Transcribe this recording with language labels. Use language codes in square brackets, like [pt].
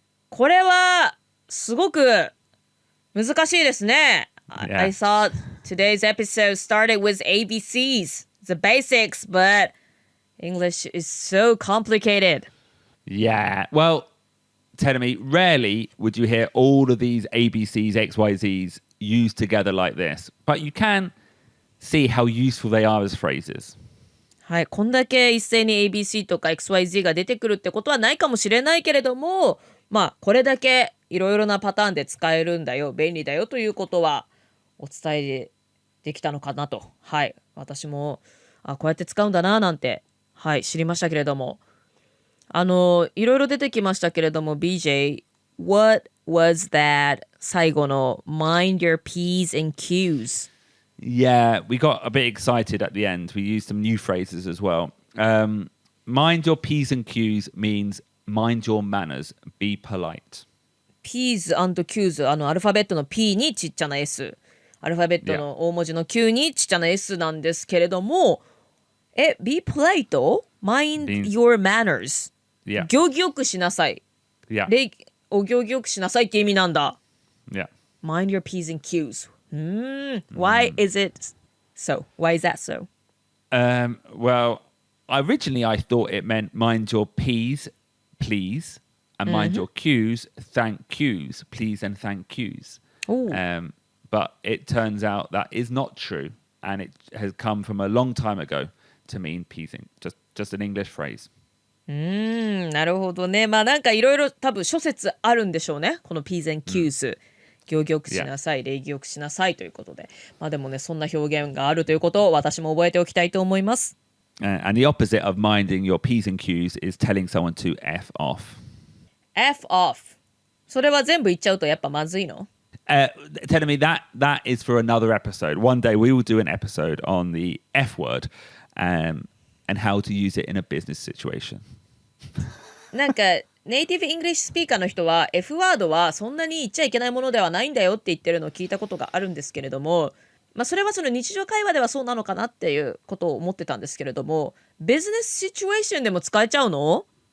[ja] これはすごく難しいですね。 [en] Yeah. I thought today's episode started with ABCs, the basics, but English is so complicated. Yeah. Well, tell me, rarely would you hear all of these ABCs, XYZs used together like this. But you can see how useful they are as phrases. [ja] はい、こんだけ一斉に ABC とか XYZ が出てくるってことはないかもしれないけれども、まあこれだけいろいろなパターンで使えるんだよ、便利だよということはお伝えできたのかなと。はい、私もこうやって使うんだななんて、はい、知りましたけれども、いろいろ出てきましたけれども、BJ, [en] what was that [ja] 最後の [en] mind your P's and Qs? Yeah, we got a bit excited at the end. We used some new phrases as well. Mind your P's and Q's means mind your manners, be polite. [ja] P's and Q's アルファベットの P にちっちゃな S、 アルファベットの大文字の Q にちっちゃな S なんですけれども、 [en] be polite? Mind your manners. Yeah. [ja] 行儀よくしなさい。 [en] Yeah. [ja] お行儀よくしなさいって意味なんだ。 [en] Yeah. Mind your P's and Q's. Why is it so? Why is that so? Well, originally I thought it meant mind your P's, please, and mind your Q's, thank yous, please and thank yous. But it turns out that is not true, and it has come from a long time ago to mean P's and just an English phrase. [ja] なるほどね。まあなんかいろいろ多分諸説あるんでしょうね。この P's and Q's。行儀よくしなさい、礼儀よくしなさいということで。まあでもね、そんな表現があるということを私も覚えておきたいと思います。 [en] And the opposite of minding your P's and Q's is telling someone to F off. F off. [ja] それは全部言っちゃうとやっぱまずいの [en] ？Telling me that is for another episode. One day we will do an episode on the F word and how to use it in a business situation. [ja] なんかネイティブイングリッシュスピーカーの人は F ワードはそんなに言っちゃいけないものではないんだよって言ってるのを聞いたことがあるんですけれども、まあそれはその日常会話ではそうなのかなっていうことを思ってたんですけれども、ビジネスシチュエーションでも使えちゃうの